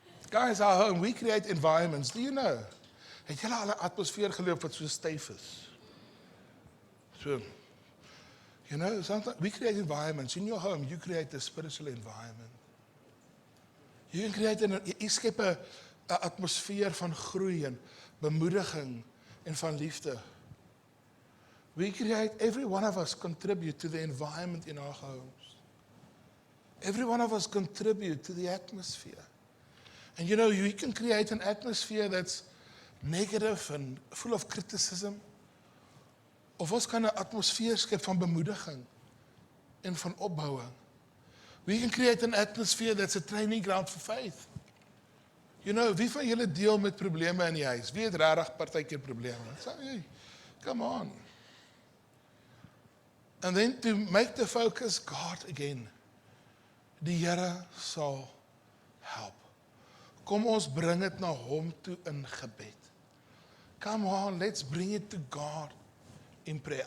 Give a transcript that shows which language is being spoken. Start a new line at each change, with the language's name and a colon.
English: Guys, our home, we create environments. Do you know?
Afrikaans: Het julle al 'n atmosfeer geloop wat so styf is?
English: So, you know, sometimes we create environments. In your home, you create a spiritual environment. You can create
Afrikaans: jy skep 'n atmosfeer van groei en bemoediging en van liefde.
English: We create, every one of us contribute to the environment in our homes. Every one of us contribute to the atmosphere. And you know, you can create an atmosphere that's negative and full of criticism.
Afrikaans: Of ons kan 'n atmosfeer skep van bemoediging en van opbouing.
English: We can create an atmosphere that's a training ground for faith. You know,
Afrikaans: wie van julle deel met probleme in die huis? Wie het regtig partykeer probleme?
English: So, hey, come on. And then to make the focus God again.
Afrikaans: Die Here sal help. Kom ons bring dit na hom toe in gebed.
English: Come on, let's bring it to God in prayer.